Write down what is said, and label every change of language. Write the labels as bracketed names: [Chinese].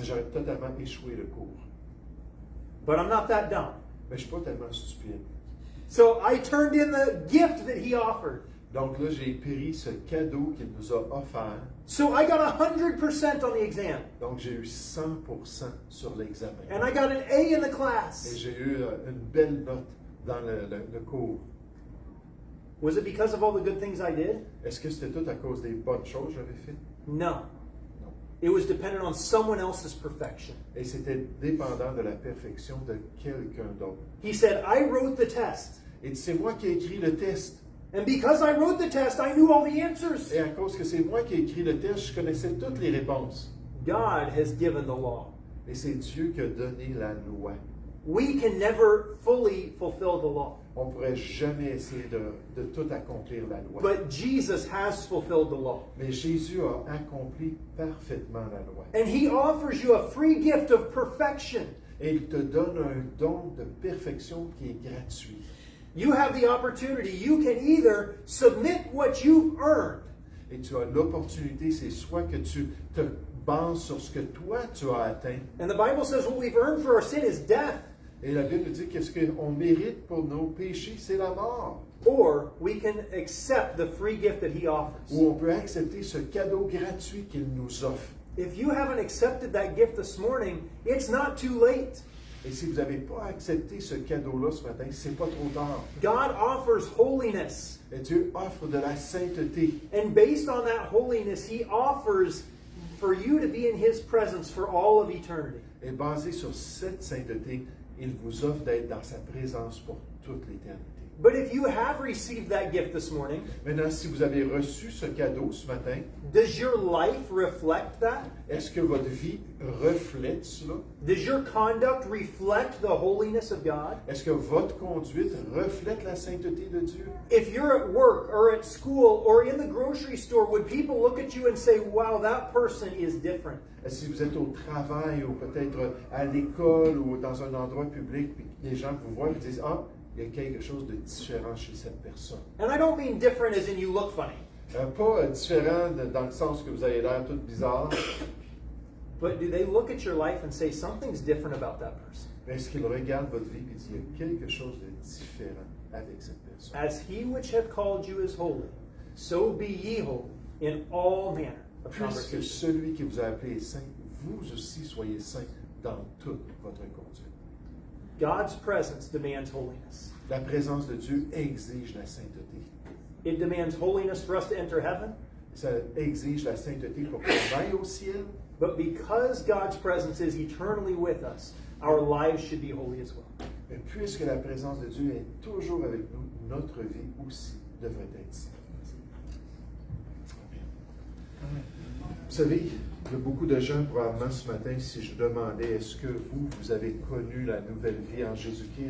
[French] j'aurais totalement échoué le cours. [English] But I'm not that dumb. [French] Mais je ne suis pas tellement stupide. [English] So I turned in the gift that he offered. [French] Donc là, j'ai pris ce cadeau qu'il nous a offert. [English] So I got 100% on the exam. [French] Donc j'ai eu 100% sur l'examen. [English] And I got an A in the [French] Et [English] class. [French] j'ai eu une belle note dans le cours. [English] Was it because of all the good things I did? [French] Est-ce que c'était tout à cause des bonnes choses que j'avais faites? [English] No. [French] Non. [English] It was dependent on someone else's perfection. [French] Et c'était dépendant de la perfection de quelqu'un d'autre. [English] He said, I wrote the test. [French] Et c'est moi qui ai écrit le test. [English] And because I wrote the test, I knew all the answers. [French] Et à cause que c'est moi qui ai écrit le test, je connaissais toutes les réponses. [English] God has given the law. [French] Et c'est Dieu qui a donné la loi. [English] We can never fully fulfill the law. [French] On ne pourrait jamais essayer de tout accomplir la loi. [English] But Jesus has fulfilled the law. [French] Mais Jésus a accompli parfaitement la loi. [English] And he offers you a free gift of perfection. [French] Et il te donne un don de perfection qui est gratuit. [English] You have the opportunity. You can either submit what you've earned, [French] Et tu as l'opportunité, c'est soit que tu te bases sur ce que toi tu as atteint. [English] and the Bible says what we've earned for our sin is death, [French] Et la Bible dit qu'est-ce qu'on mérite pour nos péchés, c'est la mort. [English] or we can accept the free gift that he offers. [French] Ou on peut accepter ce cadeau gratuit qu'il nous offre. [English] If you haven't accepted that gift this morning, it's not too late. [French] Et si vous n'avez pas accepté ce cadeau-là ce matin, c'est pas trop tard. [English] God offers holiness, [French] Et Dieu offre de la sainteté. [English] and based on that holiness, he offers for you to be in his presence for all of eternity. [French] Et basé sur cette sainteté, il vous offre d'être dans sa présence pour toute l'éternité. [English] But if you have received that gift this morning, [French] Maintenant, si vous avez reçu ce cadeau ce matin, [English] does your life reflect that? [French] est-ce que votre vie reflète cela? [English] Does your conduct reflect the holiness of God? [French] Est-ce que votre conduite reflète la sainteté de Dieu? [English] If you're at work or at school or in the grocery store, would people look at you and say, wow, that person is different? [French] Si vous êtes au travail ou peut-être à l'école ou dans un endroit public, puis les gens vous voient et disent « Ah, il y a quelque chose de différent chez cette personne. » [English] And I don't mean different as in you look funny, [French] Pas différent dans le sens que vous avez l'air tout bizarre, [English] but do they look at your life and say, something's different about that person? [French] mais est-ce qu'ils regardent votre vie et disent « Il y a quelque chose de différent avec cette personne. » [English] As he which hath called you is holy, so be ye holy in all manner of [French] Puisque [English] conversation. [French] celui qui vous a appelé est saint, vous aussi soyez saints dans toute votre conduite. [English] God's presence demands holiness. [French] La présence de Dieu exige la sainteté. [English] It demands holiness for us to enter heaven, [French] Ça exige la sainteté pour qu'on aille au ciel. [English] but because God's presence is eternally with us, our lives should be holy as well. [French] Mais puisque la présence de Dieu est toujours avec nous, notre vie aussi devrait être sainte. Amen. Vous savez, il y a beaucoup de gens probablement ce matin, si je demandais, est-ce que vous avez connu la nouvelle vie en Jésus-Christ?